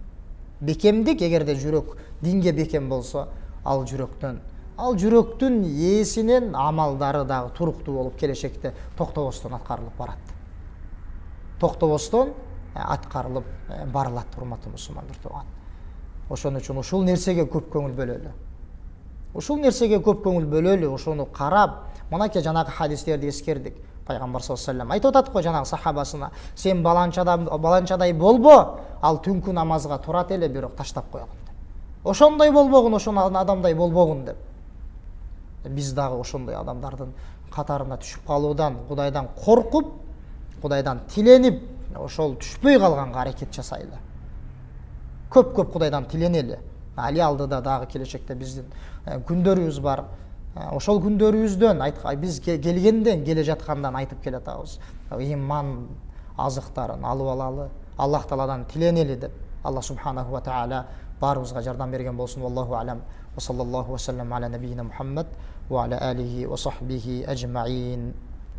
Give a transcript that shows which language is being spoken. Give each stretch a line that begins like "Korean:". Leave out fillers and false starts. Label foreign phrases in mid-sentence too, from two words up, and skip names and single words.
Kyrgyz: Бекемдик, эгерде жүрөк динге бекем болсо, ал жүрөктүн ээсинин амалдары дагы туруктуу болуп келечекте токтобостон аткарылып барат. Токтобостон аткарылып барылат, урматтуу мусулман бир тууган. Ошон үчүн ушул нерсеге көп көңүл бөлөлү. Ушул нерсеге көп көңүл бөлөлү, ошону карап, мынакей жанагы хадистерди эскердик. Пайгамбар
Arabic: صلى الله عليه وسلم
Kyrgyz: айтып атат го жанагы сахабасына: "Сен баланчадай болбо, ал түнкү намазга турат эле, бирок таштап койгон" деп. Ошондой болбогун, ошол адамдай болбогун деп. Биз дагы ошондой адамдардын катарына түшүп калуудан, Кудайдан коркуп, Кудайдан тиленип, ошол түшпөй калганга аракет жасайлы. Көп Кудайдан тиленели. Али алдыда дагы келечекте биздин күндөрүбүз бар. Ошол күндөрүбүздөн биз келгенден, келе жаткандан айтып келатабыз. Иман азыктарын алып алалы, Аллах Тааладан тиленели деп. Аллах
Arabic: سبحانه وتعالى
Kyrgyz: баарыбызга жардам берген болсун.
Arabic: الله أعلم. وصلى الله وسلم على نبينا محمد وعلى آله وصحبه أجمعين.